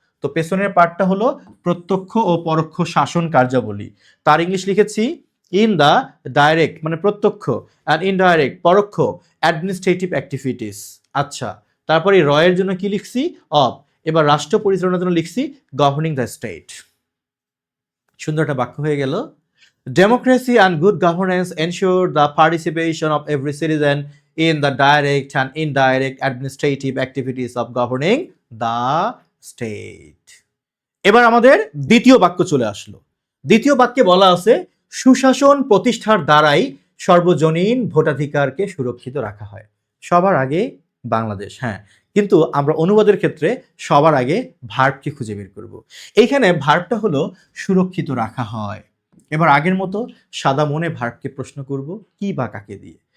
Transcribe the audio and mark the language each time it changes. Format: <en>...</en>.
<bn>তো পেছনের পার্টটা হলো প্রত্যক্ষ ও পরোক্ষ শাসন কার্যাবলী। তার ইংলিশ লিখেছি ইন দ্য ডাইরেক্ট মানে প্রত্যক্ষ, অ্যান্ড ইনডাইরেক্ট পরোক্ষ অ্যাডমিনিস্ট্রেটিভ অ্যাক্টিভিটিস। আচ্ছা, তারপরে রয়ের জন্য কি লিখছি? অব। এবার রাষ্ট্র পরিচালনার জন্য লিখছি গভর্নিং দ্য স্টেট। সুন্দর একটা বাক্য হয়ে গেল।</bn> <en>Democracy and good governance ensure the participation of every citizen in the direct and indirect administrative activities of governing the state.</en> <bn>এবার আমাদের দ্বিতীয় বাক্য চলে আসলো। দ্বিতীয় বাক্যে বলা আছে সুশাসন প্রতিষ্ঠার দ্বারাই সর্বজনীন ভোটাধিকারকে সুরক্ষিত রাখা হয়। সবার আগে বাংলাদেশ, হ্যাঁ, কিন্তু আমরা অনুবাদের ক্ষেত্রে সবার আগে ভার্বকে খুঁজে বের করব। এইখানে ভার্বটা হলো সুরক্ষিত রাখা হয়। এবার আগের মতো সাদা মনে ভার্বকে প্রশ্ন করব কি বা কাকে দিয়ে।</bn>